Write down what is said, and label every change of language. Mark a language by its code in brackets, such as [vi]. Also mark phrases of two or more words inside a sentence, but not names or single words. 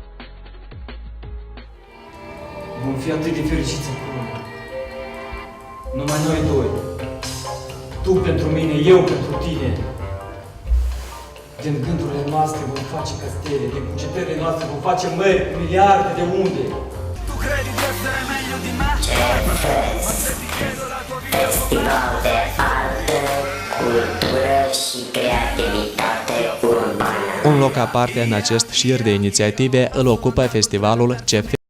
[ro] Vom fi atât de fericiți împreună. Numai noi doi. Tu pentru mine, eu pentru tine. Din gândurile noastre vom face castele, din cugetările noastre vom face mări, miliarde de unde. [it] Tu credi di essere meglio di me? [ro] Festival de artă, cultură și creativitate urbană. Un loc aparte în acest șir de inițiative îl ocupă festivalul C-Fest.